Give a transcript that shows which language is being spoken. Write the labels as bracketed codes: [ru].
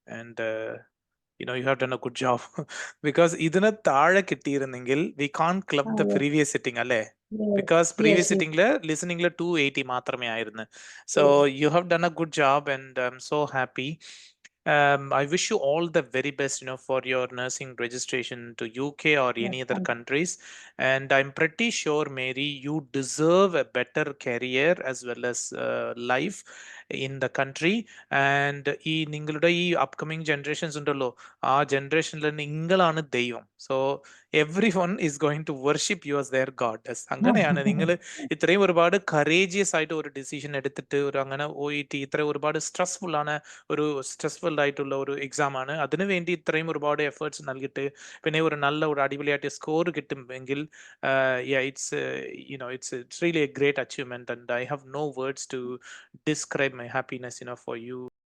[en] And you have done a good job. Because [ml] ഇതിന് താഴെ കിട്ടിയിരുന്നെങ്കിൽ [en] we can't club the previous sitting അല്ലേ? Because previous sittingല് listeningല് 280 [ml] മാത്രമേ ആയിരുന്നു. [en] So you have done a good job and I'm so happy. I wish you all the very best, for your nursing registration to UK or any other countries. And I'm pretty sure, Mary, you deserve a better career as well as life in the country. [ml] And ഈ നിങ്ങളുടെ ഈ upcoming generations ഉണ്ടല്ലോ, ആ ജനറേഷനിൽ നിങ്ങളാണ് ദൈവം. [en] So everyone is going to worship you as their goddess. [ml] അങ്ങനെയാണ് നിങ്ങൾ ഇത്രയും ഒരുപാട് കറേജിയസ് ആയിട്ട് ഒരു ഡിസിഷൻ എടുത്തിട്ട് അങ്ങനെ പോയിട്ട് ഇത്രയും ഒരുപാട് സ്ട്രെസ്ഫുൾ ആയിട്ടുള്ള ഒരു എക്സാം ആണ്. അതിനു വേണ്ടി ഇത്രയും ഒരുപാട് എഫേർട്സ് നൽകിയിട്ട് പിന്നെ ഒരു നല്ല ഒരു അടിപൊളിയായിട്ട് സ്കോർ കിട്ടുമെങ്കിൽ [en] it's really a great achievement and I have no words to describe my happiness for you.